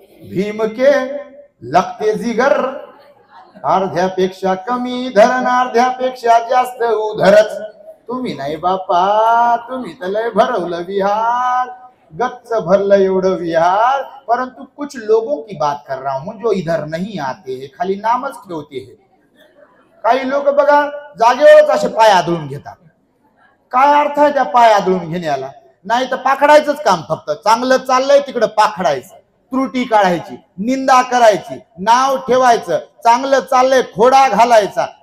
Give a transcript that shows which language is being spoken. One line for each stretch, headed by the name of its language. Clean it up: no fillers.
Hindi: भीम के लगते जिगर,
Marathi: अर्ध्यापेक्षा कमी धरण अर्ध्यापेक्षा जास्त उधरच. तुम्ही नाही बापा, तुम्ही तर लय भरवलं विहार, गच्च भरलं एवढं विहार.
Hindi: परंतु कुछ लोगों की बात कर रहा हूं जो इधर नहीं आते हैं,
Marathi: खाली नामच ठेवते हैं. काही लोक बघा जागेवरच असे पाय आदळून घेतात. काय अर्थ आहे त्या पाय आदळून घेण्याला? नाही तर पाखडायचंच काम. फक्त चांगलं चाललंय तिकडं पाखडायचं, त्रुटी काढायची, निंदा करायची, नाव ठेवायचं, चांगलं चाललंय खोडा घालायचा.